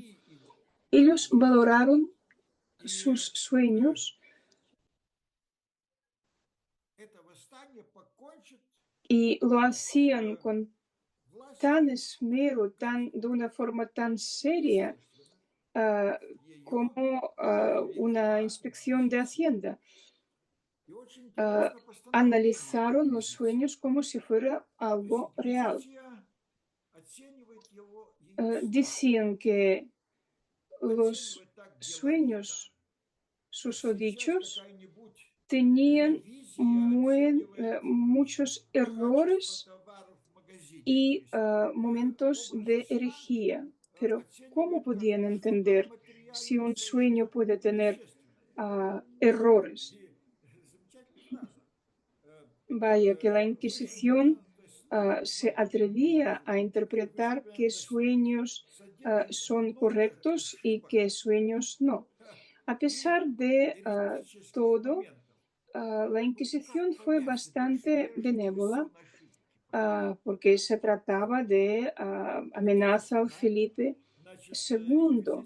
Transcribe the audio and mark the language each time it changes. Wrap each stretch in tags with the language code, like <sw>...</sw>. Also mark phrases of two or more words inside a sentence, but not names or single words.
<es>Ellos valoraron sus sueños y lo hacían con tan esmero, de una forma tan seria, como una inspección de Hacienda.</es> <ru>И очень интересно постановление</ru> <es>Analizaron los</es> <ru>выглядит.</ru> <es>sueños como si fuera</es> <ru>То есть</ru> <es>algo real.</es> <ru>судья оценивает ее</ru> <es>Decían que los</es> <ru>оценивает так деловито,</ru> <es>sueños</es> <ru>как сейчас</ru> <es>susodichos</es> <ru>какая-нибудь</ru> <es>tenían</es> <ru>ревизия оценивает</ru> <es>muchos</es> <ru>качество</ru> <es>errores</es> <ru>товаров в магазине. То</ru> <es>y</es> <ru>есть</ru> <es>momentos</es> <ru>образы</ru> <es>de</es> <ru>сна</ru> <es>herejía. Pero ¿cómo</es> <ru>оценивает как</ru> <es>podían</es> <ru>что-то</ru> <es>entender si un</es> <ru>материальное,</ru> <es>sueño</es> <ru>что-то</ru> <es>puede tener</es> <ru>вещественное?</ru> <es>errores?</es> <ru>И замечательная фраза.</ru> <es>Vaya, que la</es> <ru>Жизнь,</ru> <es>Inquisición</es> <ru>то есть</ru> <es>se atrevía a interpretar qué sueños son correctos y qué sueños no. A pesar de todo, la Inquisición fue bastante benévola porque se trataba de amenaza al Felipe II.</es>